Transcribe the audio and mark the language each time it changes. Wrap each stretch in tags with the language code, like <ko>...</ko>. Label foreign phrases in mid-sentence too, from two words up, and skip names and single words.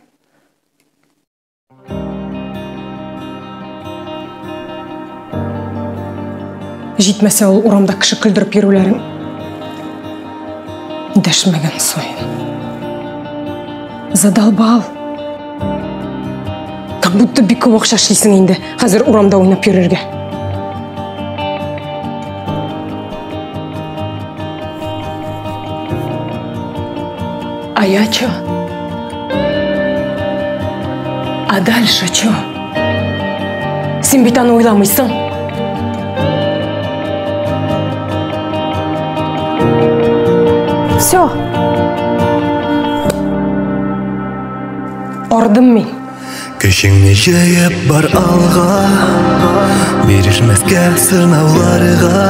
<tt>Җитмәсә ул урамда кеше көлдереп йөрүләрен. Дәшмәгән сайын. Задолбал.</tt> <ru>Как будто</ru> <tt>бик күп акча эшлисең инде. Хәзер урамда уйнап йөрергә.</tt> <ru>А я чё? А дальше чё?</ru> <tt>Син бит аны уйламыйсың. Всё. Бардым мин. Көчеңне җыеп бар алга, бирешмәскә сынауларга.</tt>